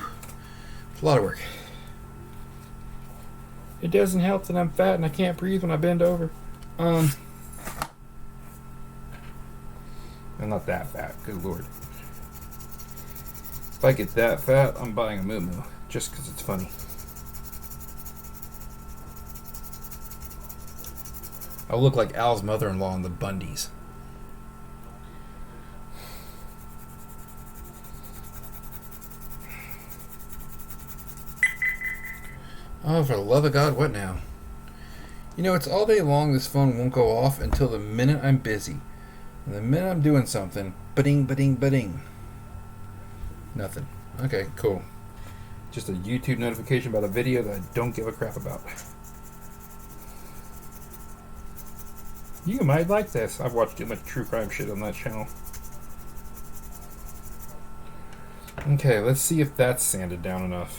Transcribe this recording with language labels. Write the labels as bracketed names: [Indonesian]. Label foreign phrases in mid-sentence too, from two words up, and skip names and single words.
[English] It's a lot of work. It doesn't help that I'm fat and I can't breathe when I bend over. I'm not that fat, good lord. If I get that fat, I'm buying a moo-moo, just because it's funny. I'll look like Al's mother-in-law in the Bundys. Oh, for the love of God, what now? You know, it's all day long this phone won't go off until the minute I'm busy. And the minute I'm doing something, ba-ding, ba-ding, ba-ding. Nothing. Okay, cool. Just a YouTube notification about a video that I don't give a crap about. You might like this. I've watched too much true crime shit on that channel. Okay, let's see if that's sanded down enough.